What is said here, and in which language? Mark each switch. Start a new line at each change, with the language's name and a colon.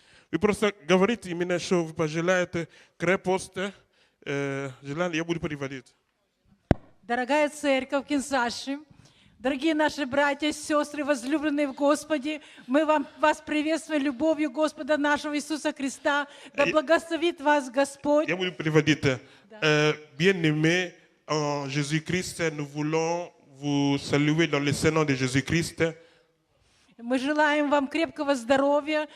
Russian: Вы просто говорите именно, что вы пожелаете крепость, желание, я буду переводить. Дорогая церковь Кинсаши, дорогие наши братья и сестры, возлюбленные в Господе, мы вас приветствуем любовью Господа нашего Иисуса Христа. Да благословит вас Господь. Я буду переводить.
French: Bien-aimés en Jésus-Christ, nous voulons vous saluer dans le Saint-Nom de Jésus-Christ.
Russian: Мы желаем вам крепкого здоровья,